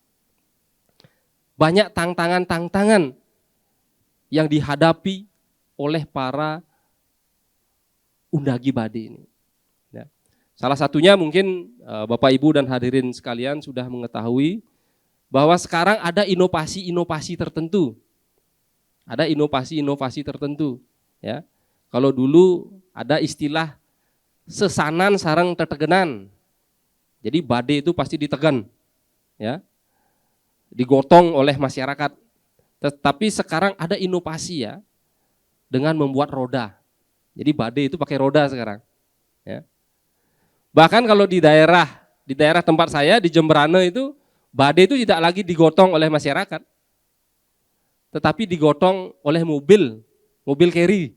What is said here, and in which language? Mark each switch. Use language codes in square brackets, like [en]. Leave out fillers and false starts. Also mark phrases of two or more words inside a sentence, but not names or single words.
[id] Banyak tantangan-tantangan yang dihadapi oleh para undagi Bade ini. Ya. Salah satunya mungkin Bapak Ibu dan hadirin sekalian sudah mengetahui bahwa sekarang ada inovasi-inovasi tertentu. Ada inovasi-inovasi tertentu. Ya. Kalau dulu ada istilah [ban] sesanan sareng tetegenan. [id] Jadi Bade itu pasti ditegan, ya, digotong oleh masyarakat. Tetapi sekarang ada inovasi ya, dengan membuat roda. Jadi Bade itu pakai roda sekarang. Ya. Bahkan kalau di daerah tempat saya di Jemberana itu, Bade itu tidak lagi digotong oleh masyarakat, tetapi digotong oleh mobil carry.